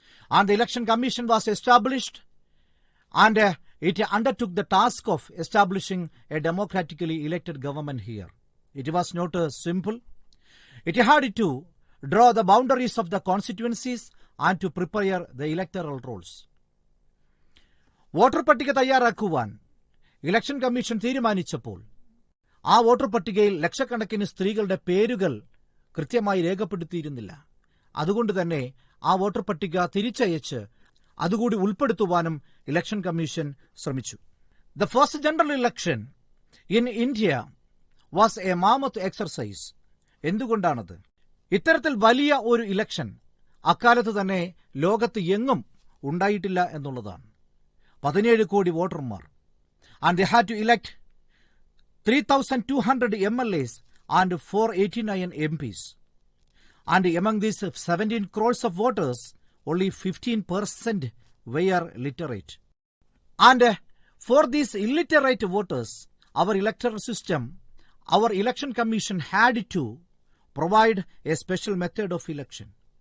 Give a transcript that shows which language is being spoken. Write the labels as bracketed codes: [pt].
[en] And the election commission was established, and it undertook the task of establishing a democratically elected government here. It was not simple. It had to draw the boundaries of the constituencies and to prepare the electoral rolls. [ml] Voter പട്ടിക തയ്യാറാക്കുവാൻ election commission തീരുമാനിച്ചപ്പോൾ ആ voter പട്ടികയിൽ ലക്ഷക്കണക്കിന് സ്ത്രീകളുടെ പേരുകൾ കൃത്യമായി രേഖപ്പെടുത്തിയിരുന്നില്ല. അതുകൊണ്ട് തന്നെ ആ വോട്ടർ പട്ടിക തിരിച്ചയച്ച് അതുകൂടി ഉൾപ്പെടുത്തുവാനും ഇലക്ഷൻ കമ്മീഷൻ ശ്രമിച്ചു. [en] The first general election in India was a mammoth exercise. [ml] എന്തുകൊണ്ടാണത്? ഇത്തരത്തിൽ വലിയ ഒരു ഇലക്ഷൻ അക്കാലത്ത് തന്നെ ലോകത്ത് എങ്ങും ഉണ്ടായിട്ടില്ല എന്നുള്ളതാണ്. 17 കോടി വോട്ടർമാർ. [en] And they had to elect 3,200 MLAs and 489 MPs. And among these 17 crores of voters, only 15% were literate. And for these illiterate voters, our electoral system, our election commission had to provide a special method of election.